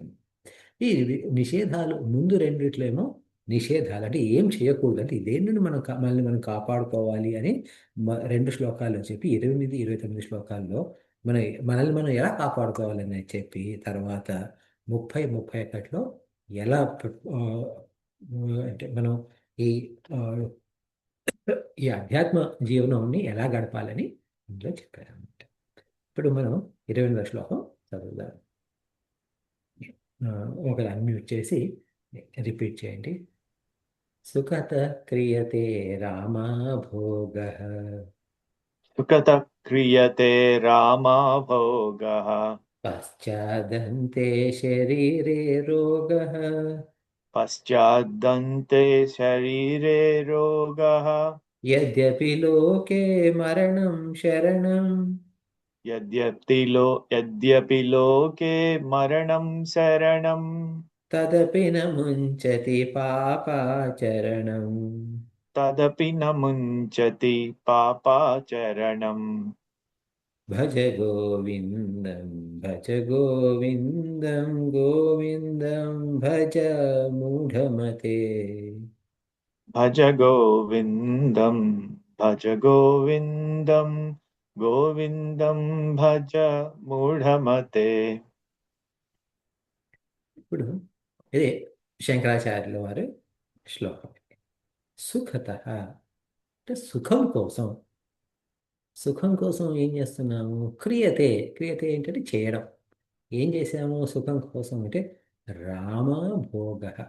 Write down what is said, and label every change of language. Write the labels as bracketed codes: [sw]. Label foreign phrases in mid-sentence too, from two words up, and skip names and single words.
[te] ఈ నిషేధాలు ముందు రెండిట్లో ఏమో నిషేధాలు అంటే ఏం చేయకూడదు, అంటే ఇదేం నుండి మనల్ని మనం కాపాడుకోవాలి అని 2 శ్లోకాల్లో చెప్పి 28, 29 శ్లోకాల్లో మన మనల్ని మనం ఎలా కాపాడుకోవాలని చెప్పి, తర్వాత 30, 31లో ఎలా అంటే మనం ఈ ఆ, ఈ అధ్యాత్మ జీవనాన్ని ఎలా గడపాలని ఇందులో చెప్పారు అన్నమాట. ఇప్పుడు మనం 28వ శ్లోకం చదువుదాం. ఒకరు అన్మ్యూట్ చేసి రిపీట్ చేయండి. [sa] సుఖత క్రియతే రామా భోగః सुखतः क्रियते रामा भोगः పశ్చాదంతే శరీరే రోగః पश्चाद्दन्ते शरीरे रोगः యద్యపి లోకే మరణం శరణం यद्यपि लोके मरणं शरणं తదపి న ముంచతి పాపాచరణం. तदपि न मुञ्चति पापाचरणम् భజ గోవిందం భజ గోవిందం గోవిందం భజ మూఢమతే. भज गोविन्दं भज गोविन्दं गोविन्दं भज मूढमते. [te] ఇప్పుడు ఇదే శంకరాచార్యుల వారు శ్లోకం. సుఖతః అంటే సుఖం కోసం ఏం చేస్తున్నాము? క్రియతే. క్రియతే ఏంటంటే చేయడం. ఏం చేసాము సుఖం కోసం అంటే రామభోగ.